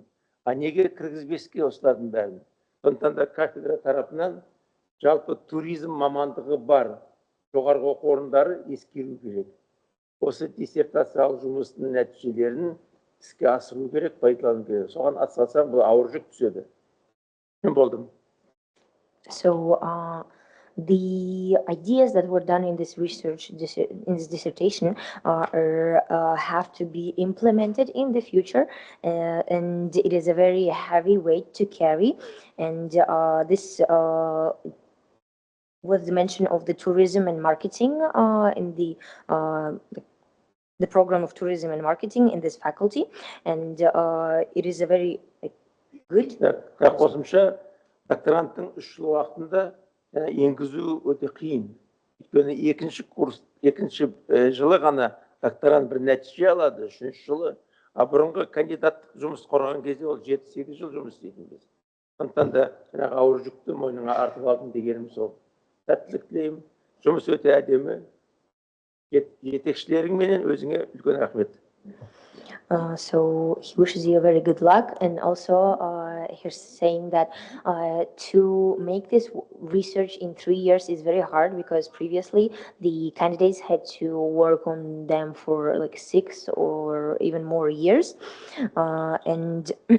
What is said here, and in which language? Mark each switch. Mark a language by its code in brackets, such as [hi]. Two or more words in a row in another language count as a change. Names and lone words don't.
[kk] Неге кіргізбеске осылардың бәрін? Сондықтан да кафедра тарапынан жалпы туризм мамандығы бар жоғарғы оқу орындары ескеру керек. осы диссертациялық жұмыстың нәтижелерін іске асыру керек, пайдалану керек. Соған атсалсаң, бұл ауыр жүк түседі. Мен болдым. [en] So the ideas that were done in this research, in this dissertation, have to be implemented in the future, and it is a very heavy weight to carry. And this was the mention of the tourism and marketing in the program of tourism and marketing in this faculty, and it is a very good. [kk] Қосымша докторанттың 3 жыл уақытында енгізу өте қиын. Өйткені екінші жылы ғана докторант бір нәтиже алады, 3-ші жылы, а бұрынғы кандидаттық жұмыс қорғаған кезде ол 7-8 жыл жұмыс істейтін біз. Сондықтан да ауыр жүкті мойныңа артып алдым дегенім сол. Сәттілік тілеймін. Жұмыс өте әдемі. Жетекшілеріңменен өзіңе үлкен рахмет. [en] So he wishes you a very good luck, and also he's saying that to make this research in 3 years is very hard, because previously the candidates had to work on them for like 6 or even more years, and